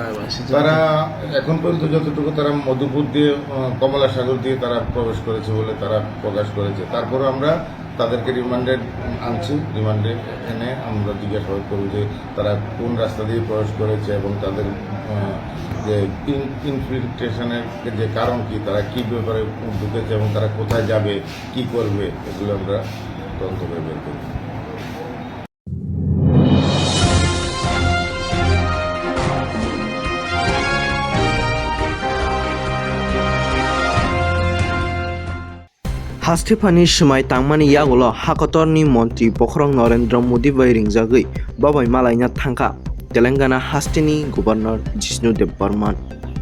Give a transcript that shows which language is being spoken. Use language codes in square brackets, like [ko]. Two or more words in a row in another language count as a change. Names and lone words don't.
[bn] এখন পর্যন্ত যতটুকু তারা মধুপুর দিয়ে কমলা সাগর দিয়ে তারা প্রবেশ করেছে বলে তারা প্রকাশ করেছে তারপরে আমরা তাদেরকে রিমান্ডে আনছি রিমান্ডে এনে আমরা জিজ্ঞাসাবাদ করব যে তারা কোন রাস্তা দিয়ে প্রবেশ করেছে এবং তাদের যে ইনফিল্ট্রেশনের যে কারণ কি তারা কি ব্যাপারে ঢুকেছে এবং তারা কোথায় যাবে কি করবে এগুলো আমরা তদন্ত করে বের করব [trp] Hastipani Shmai Tangmani Yagola Hakatorni Montri Pokhrong Narendra Modi bai ringjagui Babai Malaina Thangka Telangana Hastini Governor Jishnu Dev Barman